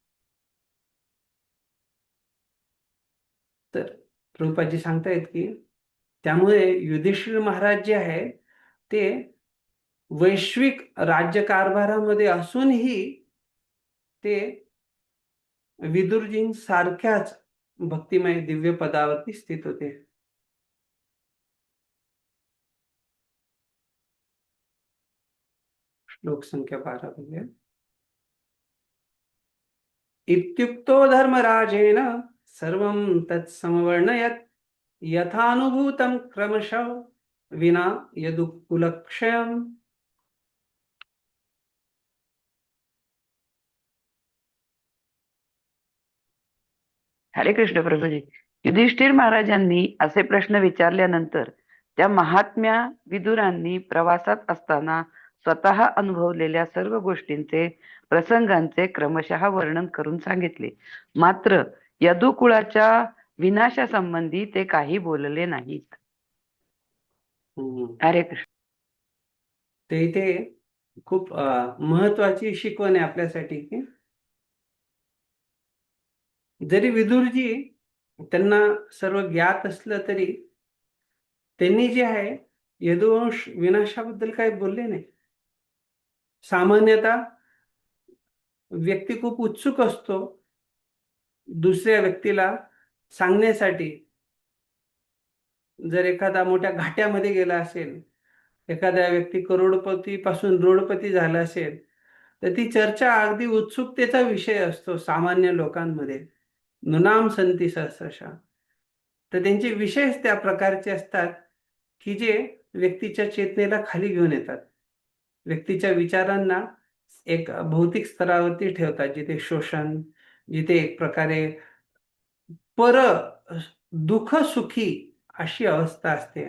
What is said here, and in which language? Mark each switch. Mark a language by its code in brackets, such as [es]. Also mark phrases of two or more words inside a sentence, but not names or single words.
[mr] तर प्रभुपादजी सांगतायत की त्यामुळे युधिष्ठिर महाराज जे आहे ते वैश्विक राज्यकारभारामध्ये असूनही ते विदुरजींसारख्याच भक्तिमय दिव्य पदावरती स्थित होते. श्लोक संख्या 12 बघूया. [sa] इत्युक्तो धर्मराजेन सर्वं तत्समवर्णयत् यथानुभूतं क्रमशः विना यदुकुलक्षयम्. [mr] हरे कृष्ण प्रभूजी. युधिष्ठिर महाराजांनी असे प्रश्न विचारल्यानंतर त्या महात्म्या विदुरांनी प्रवासात असताना स्वतः अनुभवलेल्या सर्व गोष्टींचे, प्रसंगांचे क्रमशः वर्णन करून सांगितले. मात्र यदुकुळाच्या विनाशासंबंधी ते काही बोलले नाहीत. हरे कृष्ण. ते इथे खूप महत्वाची शिकवण आहे आपल्यासाठी की जरी विदुरजी त्यांना सर्व ज्ञात असलं तरी त्यांनी जे आहे यदुवंश विनाशाबद्दल काही बोलले नाही. सामान्यतः व्यक्ती खूप उत्सुक असतो दुसऱ्या व्यक्तीला सांगण्यासाठी. जर एखादा मोठ्या घाट्यामध्ये गेला असेल एखाद्या व्यक्ती करोडपती पासून रोडपती झाला असेल तर ती चर्चा अगदी उत्सुकतेचा विषय असतो सामान्य लोकांमध्ये. [sa] नृणाम संती सहस्रशः. [mr] तर त्यांचे विषयच त्या प्रकारचे असतात की जे व्यक्तीच्या चेतनेला खाली घेऊन येतात, व्यक्तीच्या विचारांना एक भौतिक स्तरावरती ठेवतात, जिथे शोषण, जिथे एक प्रकारे पर दुःख सुखी अशी अवस्था असते.